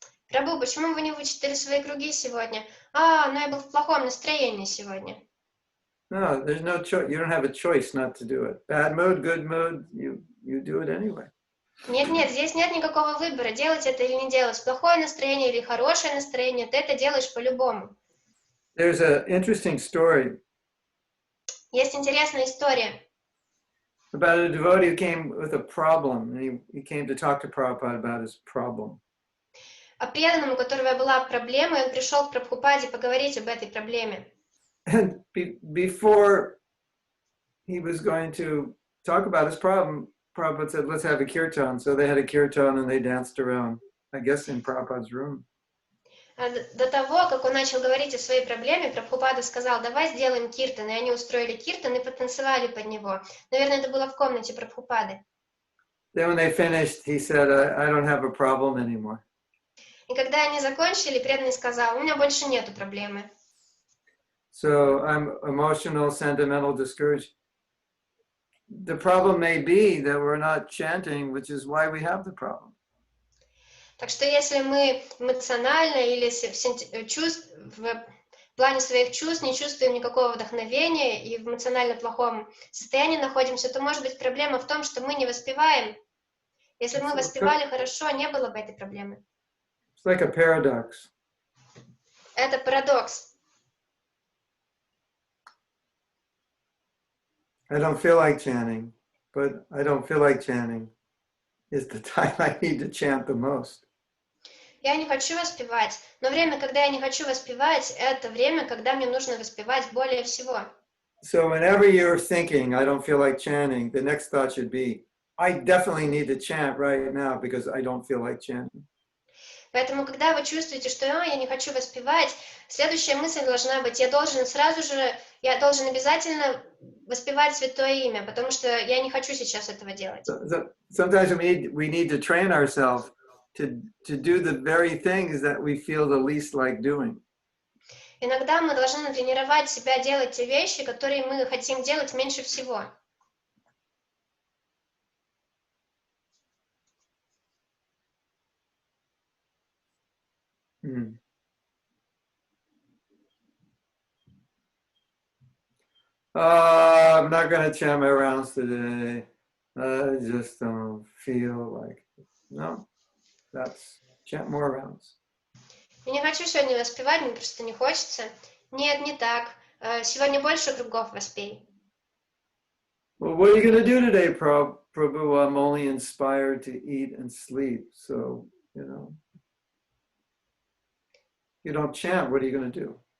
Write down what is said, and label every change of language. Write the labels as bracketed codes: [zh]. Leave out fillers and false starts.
[ru] Прабху, почему вы не вычитали свои круги сегодня? Но я был в плохом настроении сегодня. [en] No, there's no choice. You don't have a choice not to do it. Bad mood, good mood, you do it anyway. [ru] Нет, здесь нет никакого выбора, делать это или не делать. Плохое настроение или хорошее настроение, ты это делаешь по-любому. [en] There's an interesting story [ru] Есть интересная история [en] about a devotee who came with a problem, and he came to talk to Prabhupada about his problem. [ru] о преданном, у которого была проблема, и он пришел к Прабхупаде поговорить об этой проблеме. [en] And before he was going to talk about his problem, Prabhupada said, let's have a kirtan. So they had a kirtan and they danced around, I guess, in Prabhupada's room. [ru] До того, как он начал говорить о своей проблеме, Прабхупада сказал, давай сделаем киртан. И они устроили киртан и потанцевали под него. Наверное, это было в комнате Прабхупады. [en] Then when they finished, he said, I don't have a problem anymore. [ru] И когда они закончили, преданный сказал, у меня больше нету проблемы. [en] So I'm emotional, sentimental, discouraged. The problem may be that we're not chanting, which is why we have the problem. [ru] Так что если мы эмоционально или в плане своих чувств не чувствуем никакого вдохновения и в эмоционально плохом состоянии находимся, то может быть проблема в том, что мы не воспеваем. Если бы мы воспевали хорошо, не было бы этой проблемы. [en] It's like a paradox. [ru] Это парадокс. [en] I don't feel like chanting, but I don't feel like chanting is the time I need to chant the most. [ru] Я не хочу воспевать, но время, когда я не хочу воспевать, это время, когда мне нужно воспевать более всего. [en] So whenever you're thinking, I don't feel like chanting, the next thought should be, I definitely need to chant right now because I don't feel like chanting. [ru] Поэтому, когда вы чувствуете, что я не хочу воспевать, следующая мысль должна быть, я должен обязательно воспевать Святое Имя, потому что я не хочу сейчас этого делать. [en] Sometimes we need to train ourselves to do the very things that we feel the least like doing. [ru] Иногда мы должны натренировать себя делать те вещи, которые мы хотим делать меньше всего. [en] I'm not going to chant my rounds today. I just don't feel like it. No, that's chant more rounds. [ru] Я не хочу сегодня воспевать, мне просто не хочется. Нет, не так. Сегодня больше кругов воспей. [en] Well, what are you going to do today, Prabhu? I'm only inspired to eat and sleep. So, you don't chant, what are you going to do?